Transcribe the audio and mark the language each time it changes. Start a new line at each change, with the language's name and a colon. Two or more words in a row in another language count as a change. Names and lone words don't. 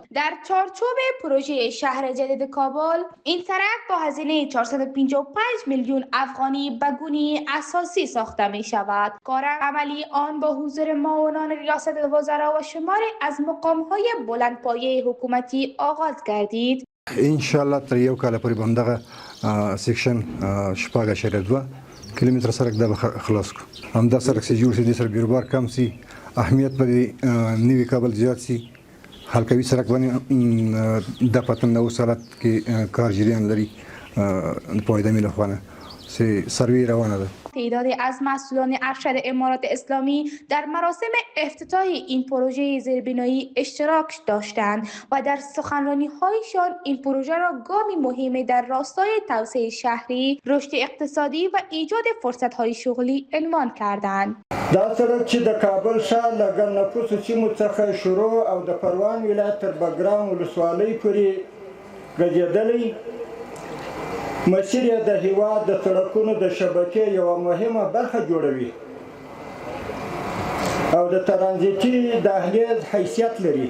Persian: در چارچوب پروژه شهر جدید کابل، این سرک با هزینه 455 میلیون افغانی به گونه اساسی ساخته می شود. کار عملی آن با حضور معاونان ریاست الوزراء و شماری از مقام‌های بلندپایه حکومتی آغاز گردید.
Pashto: انشاءالله تر یو کال پورې به همدغه سیکشن شپږ اعشاریه دوه کیلومتره سرک دا به خلاص کړو. همدا سرک چې جوړ شي دې سره بیروبار کم سي، اهمیت به نوي کابل زیات سي. حلقوي سرک باندې د پته 9 سالات کې کار جریان لري پایداری له خوانه سه سروی روانه ده.
Persian: تعدادی از مسئولان ارشد امارات اسلامی در مراسم افتتاح این پروژه زیربنایی اشتراک داشتند و در سخنرانی‌هایشان این پروژه را گامی مهمی در راستای توسعه شهری، رشد اقتصادی و ایجاد فرصت‌های شغلی عنوان کردند.
Pashto: دا سرک چې د کابل ښار له ګڼ نفوسو سیمو څخه شروع او د پروان ولایت تر بګرام ولسوالۍ پورې غځېدلی مسیر یې د هېواد د سړکونو د شبکې یوه مهمه برخه جوړوي او د ترانزیتي دهلیز حیثیت لري.